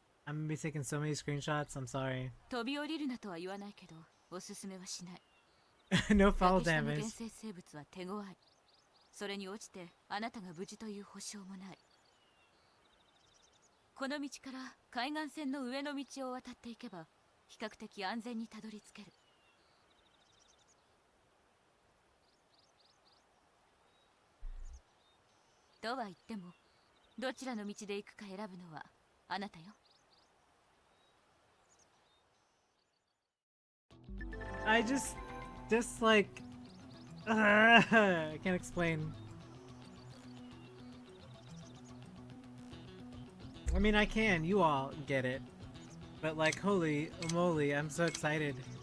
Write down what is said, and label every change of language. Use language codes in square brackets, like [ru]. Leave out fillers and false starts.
[en] I'm gonna be taking so many screenshots, I'm sorry. [ja] 飛び降りるなとは言わないけど、おすすめはしない。 [en] No fall [ja] 崖下の [en] damage. [ja] 原生生物は手強い。それに落ちてあなたが無事という保証もない。この道から海岸線の上の道を渡っていけば、比較的安全にたどり着ける。とは言っても、どちらの道で行くか選ぶのはあなたよ。 [en] I just like, I can't explain. I mean, I can, you all get it. But like, holy moly, I'm so excited.